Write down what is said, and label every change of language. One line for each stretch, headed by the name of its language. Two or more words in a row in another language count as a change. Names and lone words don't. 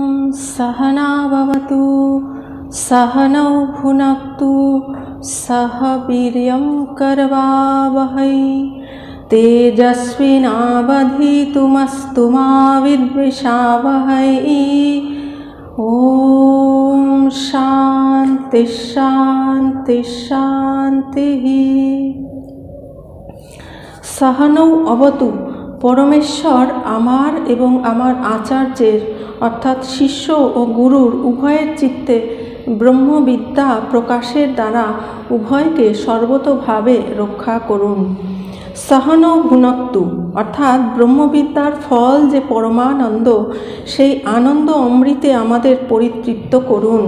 Sanskrit: सहना भवतु सहनौ भुनक्तु सह वीर्यं करवावहै तेजस्विनावधीतमस्तु मा विद्विषावहै। ओम शांति शांति शांति। सहनौ अवतु,
Bangla: পরমেশ্বর আমার এবং আমার আচার্যের অর্থাৎ শিষ্য ও গুরুর উভয়ের চিত্তে ব্রহ্মবিদ্যা প্রকাশের দ্বারা উভয়কে সর্বতোভাবে রক্ষা করুন।
Sanskrit: সহনৌ ভুনক্তু
Bangla: অর্থাৎ ব্রহ্মবিদ্যার ফল যে পরমানন্দ, সেই আনন্দ অমৃতে আমাদের পরিতৃপ্ত করুন।